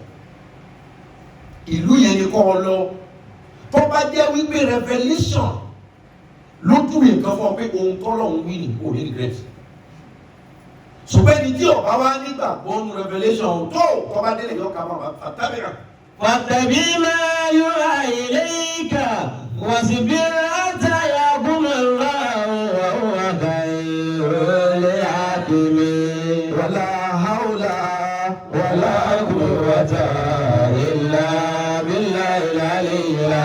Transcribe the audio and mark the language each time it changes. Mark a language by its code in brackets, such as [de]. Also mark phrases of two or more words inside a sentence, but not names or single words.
[yo] ìlú yẹn ni kò lọ tó bá jẹ́ wípé revelation ló dùn nǹkan fún ọ pé ohun tọ́lọ́run wí ni kò ní regret ṣùgbọ́n ẹni tí ọba wa nígbàgbọ́ nu revelation tó bá délé yọ ká máa fàtàbíra. [ar] واتبع ما يوحى إليك واصبر حتى يحكم الله وهو خير الحاكمين ولا حول ولا قوة إلا بالله العلي